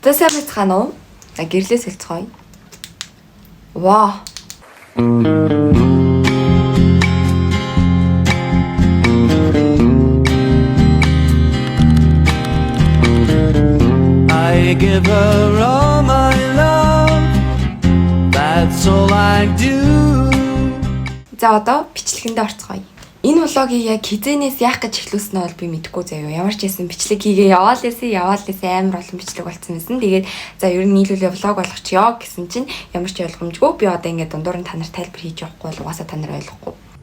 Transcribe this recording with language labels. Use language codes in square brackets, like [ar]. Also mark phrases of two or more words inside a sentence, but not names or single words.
[mn] За сайн байцгаана уу? Гэрлээс хэлцгоё. Ваа. [en] I give her all my love. That's all I do. [mn] За одоо бичлэгэндээ орцгоё. Энэ влогийг яг хизээнээс яах гэж эхлүүлсэн нь бол би мэдэхгүй заяа. Ямар ч байсан бичлэг хийгээ яваал лээсэн амар олон бичлэг болцсон байсан. Тэгээд за ер нь нийлүүлээ влог болгочихё гэсэн чинь ямар ч ойлгомжгүй. Би одоо ингээд дундуур нь та нарт тайлбар хийж явахгүй бол угаасаа та нар ойлгохгүй.